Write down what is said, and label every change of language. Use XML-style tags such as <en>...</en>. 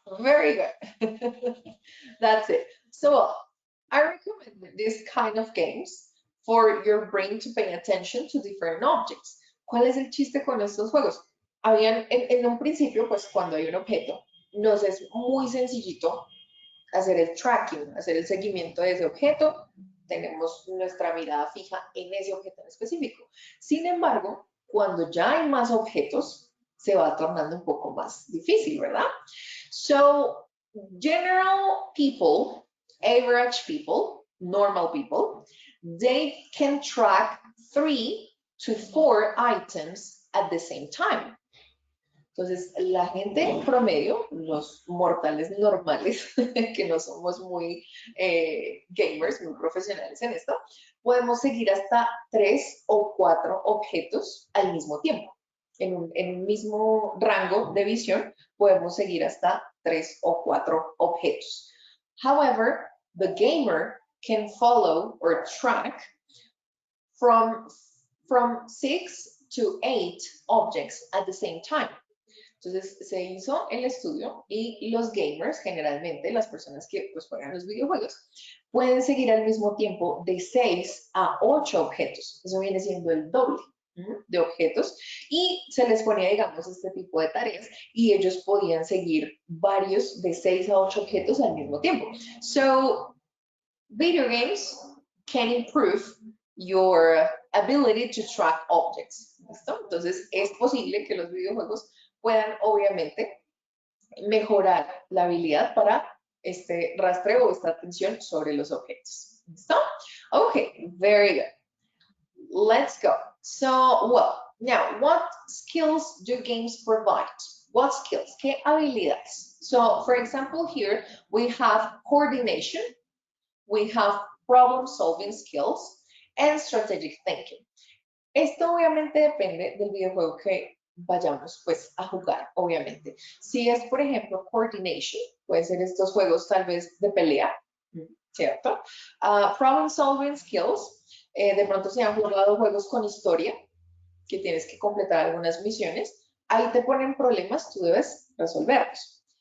<en>Very good. That's it. So I recommend this kind of games for your brain to pay attention to different objects.</en> <es>¿Cuál es el chiste con estos juegos? Habían, en un principio, pues cuando hay un objeto, nos es muy sencillito hacer el tracking, hacer el seguimiento de ese objeto. Tenemos nuestra mirada fija en ese objeto en específico. Sin embargo, cuando ya hay más objetos, se va tornando un poco más difícil, ¿verdad?</es> <en>So, general people, average people, normal people, they can track 3 to 4 items at the same time.</en> <es>Entonces, la gente promedio, los mortales normales, que no somos muy gamers, muy profesionales en esto, podemos seguir hasta 3 o 4 objetos al mismo tiempo. En un mismo rango de visión, podemos seguir hasta 3 o 4 objetos.</es> <en>However, the gamer can follow or track from 6 to 8 objects at the same time.</en> <es>Entonces se hizo el estudio y los gamers, generalmente las personas que pues, juegan los videojuegos, pueden seguir al mismo tiempo de 6 a 8 objetos. Eso viene siendo el doble de objetos y se les ponía, digamos, este tipo de tareas y ellos podían seguir varios de 6 a 8 objetos al mismo tiempo.</es> <en>So, video games can improve your ability to track objects.</en> <es>¿Listo? Entonces es posible que los videojuegos puedan obviamente mejorar la habilidad para este rastreo o esta atención sobre los objetos. ¿Listo?</es> <en>Okay, very good. Let's go. So, well, now, what skills do games provide? What skills?</en> <es>¿Qué habilidades?</es> <en>So, for example, here we have coordination, we have problem-solving skills, and strategic thinking.</en> <es>Esto obviamente depende del videojuego que vayamos pues a jugar, obviamente. Si es, por ejemplo, coordination, puede ser estos juegos tal vez de pelea, ¿cierto?</es> <en>Problem solving skills,</en> <es>de pronto se han jugado juegos con historia, que tienes que completar algunas misiones, ahí te ponen problemas, tú debes resolverlos.</es>